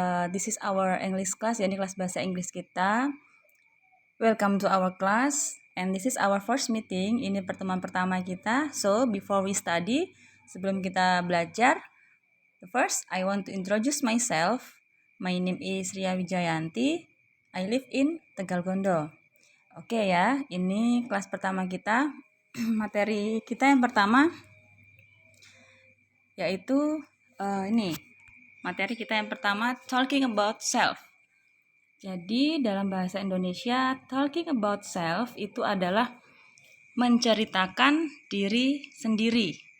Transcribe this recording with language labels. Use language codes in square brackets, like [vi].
[en] This is our English class, [id] ya, ini kelas bahasa Inggris kita. [en] Welcome to our class, and this is our first meeting. [id] Ini pertemuan pertama kita. [en] So, before we study, [id] sebelum kita belajar, [en] first I want to introduce myself. My name is Ria Wijayanti. I live in Tegalgondo. [id] Oke ya, ini kelas pertama kita. Materi kita yang pertama yaitu ini materi kita yang pertama, [en] talking about self. [id] Jadi dalam bahasa Indonesia, [en] talking about self [id] itu adalah menceritakan diri sendiri.